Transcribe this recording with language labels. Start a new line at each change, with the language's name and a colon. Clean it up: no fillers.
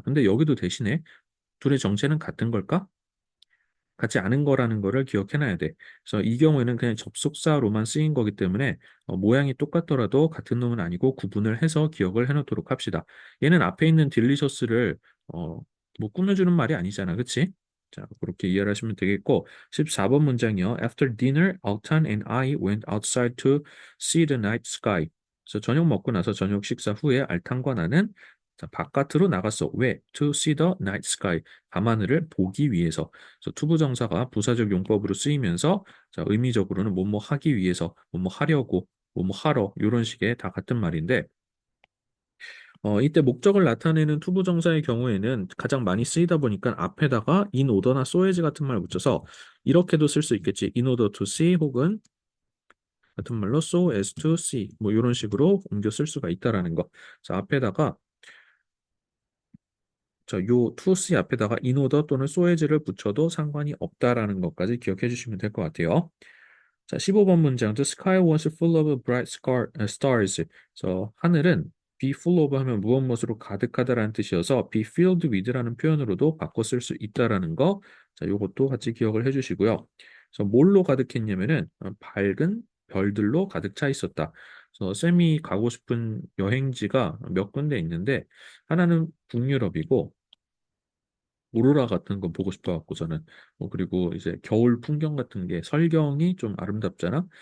Korean: 근데 여기도 대신에 둘의 정체는 같은 걸까? 같지 않은 거라는 거를 기억해놔야 돼. 그래서 이 경우에는 그냥 접속사로만 쓰인 거기 때문에 모양이 똑같더라도 같은 놈은 아니고 구분을 해서 기억을 해놓도록 합시다. 얘는 앞에 있는 딜리셔스를 어, 뭐 꾸며주는 말이 아니잖아. 그치? 자, 그렇게 이해를 하시면 되겠고 14번 문장이요.
English: After dinner, Altan and I went outside to see the night sky.
Korean: 그래서 저녁 먹고 나서 저녁 식사 후에 알탄과 나는 자, 바깥으로 나갔어.
English: 왜? To see the night sky.
Korean: 밤하늘을 보기 위해서. 그래서 투부정사가 부사적 용법으로 쓰이면서 자, 의미적으로는 뭐뭐 하기 위해서, 뭐뭐 하려고, 뭐뭐 하러 이런 식의 다 같은 말인데 이때 목적을 나타내는 투부정사의 경우에는 가장 많이 쓰이다 보니까 앞에다가 in order나 so as 같은 말 붙여서 이렇게도 쓸 수 있겠지.
English: in order to see
Korean: 혹은 같은 말로
English: so as to see
Korean: 뭐 이런 식으로 옮겨 쓸 수가 있다라는 거. 자, 앞에다가 자, 요 to see 앞에다가 in order 또는 so as를 붙여도 상관이 없다라는 것까지 기억해 주시면 될 것 같아요. 자, 15번 문장.
English: The sky was full of stars.
Korean: 그래서 하늘은 be full of 하면 무엇 무엇으로 가득하다라는 뜻이어서 be filled with라는 표현으로도 바꿔 쓸 수 있다라는 거. 자, 요것도 같이 기억을 해주시고요. 그래서 뭘로 가득했냐면은 밝은 별들로 가득 차 있었다. 그래서 쌤이 가고 싶은 여행지가 몇 군데 있는데 하나는 북유럽이고 오로라 같은 거 보고 싶어 갖고 저는 그리고 이제 겨울 풍경 같은 게 설경이 좀 아름답잖아.